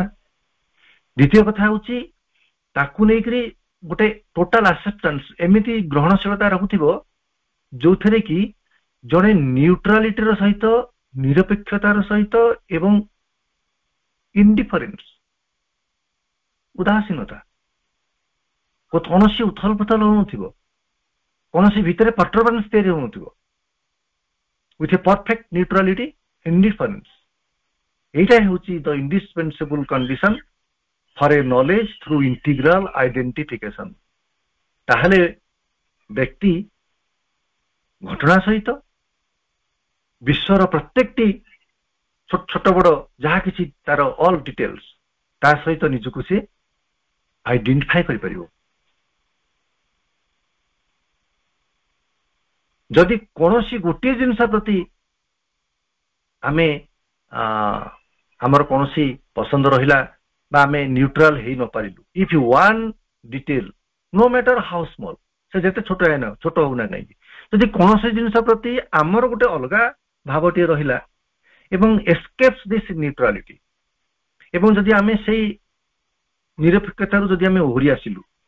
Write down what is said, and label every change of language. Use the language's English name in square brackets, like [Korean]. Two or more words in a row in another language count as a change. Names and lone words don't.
[Odia] ଦ୍ୱିତୀୟ କଥା ହଉଛି ତାକୁ ନେଇକରି ଗୋଟେ [English] total acceptance, [Odia] ଏମିତି ଗ୍ରହଣଶୀଳତା ରହୁଥିବ ଯୋଉଥିରେ କି ଜଣେ ନ୍ୟୁଟ୍ରାଲିଟିର ସହିତ, ନିରପେକ୍ଷତାର ସହିତ ଏବଂ ଇଣ୍ଡିଫରେନ୍ସ ଉଦାସୀନତା, କୌଣସି ଉଥଲ ପୁଥଲ ହଉନଥିବ, କୌଣସି ଭିତରେ ପର୍ଟରବାନ୍ସ ତିଆରି ହଉନଥିବ, [English] with a perfect neutrality indifference। [Odia] ଏଇଟା ହେଉଛି [English] the indispensable condition for a knowledge through integral identification। [Odia] ତାହେଲେ ବ୍ୟକ୍ତି ଘଟଣା ସହିତ, ବିଶ୍ୱର ପ୍ରତ୍ୟେକଟି ଛୋଟ ବଡ ଯାହା କିଛି ତାର [English] all details [Odia] ତା ସହିତ ନିଜକୁ ସେ ଆଇଡେଣ୍ଟିଫାଏ କରିପାରିବ। ଯଦି କୌଣସି ଗୋଟିଏ ଜିନିଷ ପ୍ରତି ଆମେ ଆମର କୌଣସି ପସନ୍ଦ ରହିଲା ବା ଆମେ ନ୍ୟୁଟ୍ରାଲ ହେଇ ନ ପାରିଲୁ, [English] if one detail no matter how small, [Odia] ସେ ଯେତେ ଛୋଟ ହଉ ନା କାହିଁକି, ଯଦି କୌଣସି ଜିନିଷ ପ୍ରତି ଆମର ଗୋଟେ ଅଲଗା ଭାବଟିଏ ରହିଲା ଏବଂ [English] escapes this neutrality, [Odia] ଏବଂ ଯଦି ଆମେ ସେଇ ନିରପେକ୍ଷତାରୁ ଯଦି ଆମେ ଓହରି ଆସିଲୁ